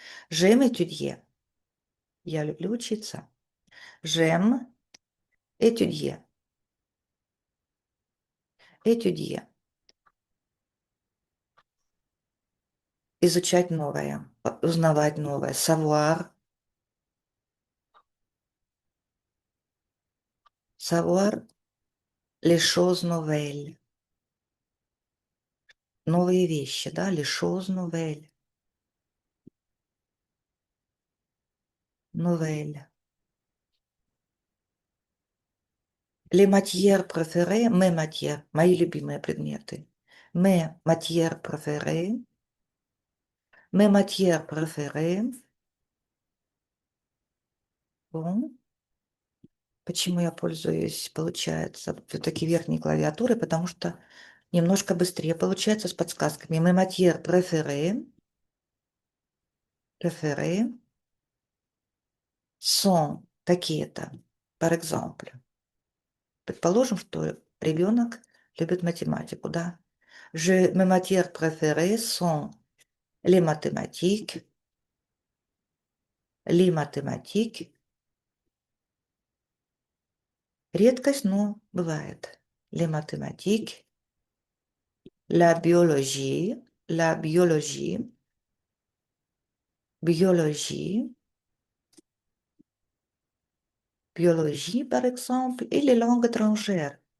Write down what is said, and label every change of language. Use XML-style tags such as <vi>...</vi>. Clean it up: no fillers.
<fr>J'aime étudier.</fr> <ru>Я люблю учиться.</ru> <fr>J'aime étudier. Étudier.</fr> <ru>Изучать новое, узнавать новое.</ru> <fr>Savoir. Savoir les choses nouvelles.</fr> <ru>Новые вещи, да?</ru> <fr>Les choses nouvelles. Nouvelles. Les matières préférées, mes matières,</fr> <ru>мои любимые предметы.</ru> <fr>Mes matières préférées. Bon.</fr> <ru>Почему я пользуюсь, получается, все-таки верхней клавиатурой? Потому что немножко быстрее получается с подсказками.</ru> <fr>Mes matières préférées sont</fr> <ru>такие-то.</ru> <fr>Par exemple.</fr> <ru>Предположим, что ребенок любит математику, да?</ru> <fr>Mes matières préférées sont les mathématiques, les mathématiques.</fr> <ru>Редкость, но бывает.</ru> <fr>Les mathématiques, la biologie, biologie, biologie par exemple, et les langues étrangères.</fr>